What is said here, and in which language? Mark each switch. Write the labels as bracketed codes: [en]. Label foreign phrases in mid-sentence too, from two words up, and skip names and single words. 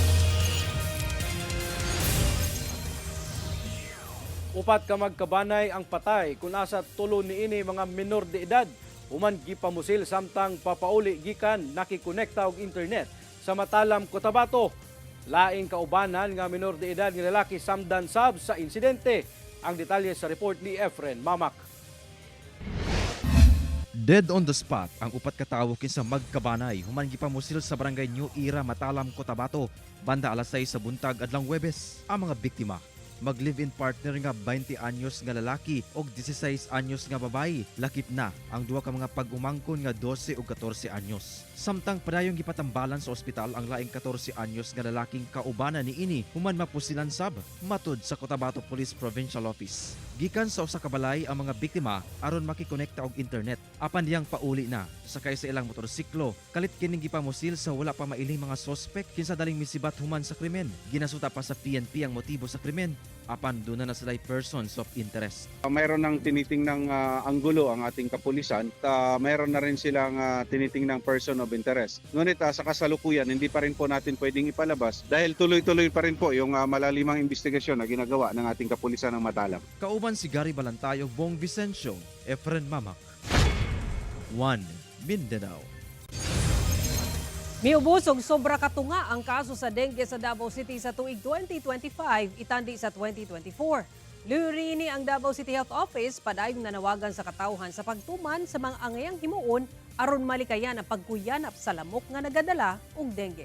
[ceb] Upat ka magkabanay ang patay kung asa tulo niini mga minor de edad human gipamusil samtang papauli gikan nakikonekta og internet sa Matalam, Cotabato. Laing kaubanan nga minor de edad nga lalaki samdan sab sa insidente. Ang detalye sa report ni Efren Mamak. [en] Dead on the spot [ceb] ang upat ka tawo kinsa magkabanay human gipamusil sa barangay New Era, Matalam, Cotabato banda alas 6 sa buntag adlang Huwebes. Ang mga biktima mag- [en] live-in partner [ceb] nga 20 anyos nga lalaki og 16 anyos nga babayi. Lakip na ang duha ka mga pag-umangkon nga 12 ug 14 anyos. Samtang padayong gipatambalan sa ospital ang laing 14 anyos nga lalaking kaubanan niini human mapusilan sab matud sa Cotabato Police Provincial Office. Gikan sa usa ka balay ang mga biktima aron makikonekta og internet. Apan diyang pauli na sakay sa ilang motorsiklo. Kalit kining gipamusil sa wala pa mailing mga sospek kinsa daling misibat human sa krimen. Ginasuta pa sa PNP ang motibo sa krimen. Apan doon na sila [en] persons of interest. [tl] Mayroon ng tinitingnang anggulo ang ating kapulisan. Mayroon na rin silang tinitingnang person of interest. Ngunit sa kasalukuyan, hindi pa rin po natin pwedeng ipalabas dahil tuloy-tuloy pa rin po yung malalimang investigasyon na ginagawa ng ating kapulisan ng Matalam. [ceb] Kauban si Gary Balantay ug Bong Vicencio, Efren Mamak. One Mindanao. Miubos og sobra katunga ang kaso sa dengue sa Davao City sa tuig 2025 itandi sa 2024. Luri ni ang Davao City Health Office padayong nanawagan sa katawhan sa pagtuman sa mga angayang himuon aron malikayan ang pagkuyanap sa lamok nga nagadala og dengue.